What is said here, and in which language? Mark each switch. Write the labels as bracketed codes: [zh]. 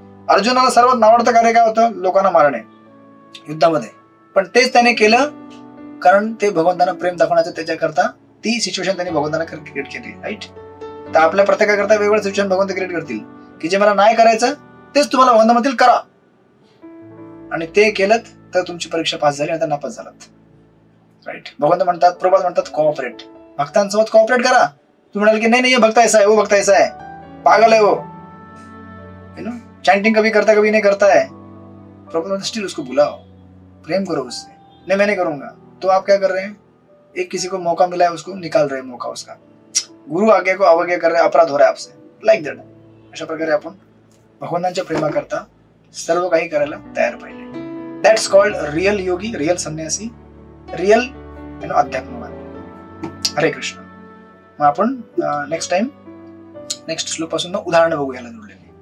[mr] अर्जुनाला सर्वात नावडतं कार्य काय होतं, लोकांना मारणे युद्धामध्ये, पण तेच त्याने केलं कारण ते भगवंतांना प्रेम दाखवण्याचं त्याच्याकरता ती सिच्युएशन त्यांनी भगवंतांना क्रिएट केली. राईट. तर आपल्या प्रत्येकाकरता वेगवेगळं सिच्युएशन भगवंत क्रिएट करतील की जे मला नाही करायचं तेच तुम्हाला भगवंतामधील करा, आणि ते केलं तर तुमची परीक्षा पास झाली, आता नापास झालात. राईट. भगवंत म्हणतात, प्रभुपाद म्हणतात, कोऑपरेट, भक्तांसोबत कोऑपरेट करा. तू म्हणाल की नाही [hi] भक्त ऐसा है, वो भक्त ऐसा है, पागल है वो, चैंटिंग कभी करता कभी नहीं करता है. प्रभु स्टिल उसको बुलाओ, प्रेम करो उससे. नहीं मैं नहीं करूंगा, तो आप क्या कर रहे हैं, एक किसी को मौका मिला है उसको निकाल रहे हैं मौका, उसका गुरु आज्ञा को अवज्ञा कर रहे हैं, अपराध हो रहा है आपसे. [en] Like that. [mr] अशा प्रकारे आपण भगवंतांच्या प्रेमाकरता सर्व काही करायला तयार पाहिजे. [en] That's called real yogi, real sanyasi, real अध्यात्मवादी. [mr] हरे कृष्ण. मग आपण नेक्स्ट टाइम नेक्स्ट श्लोक पासून उदाहरण बघू याला जोडलेली.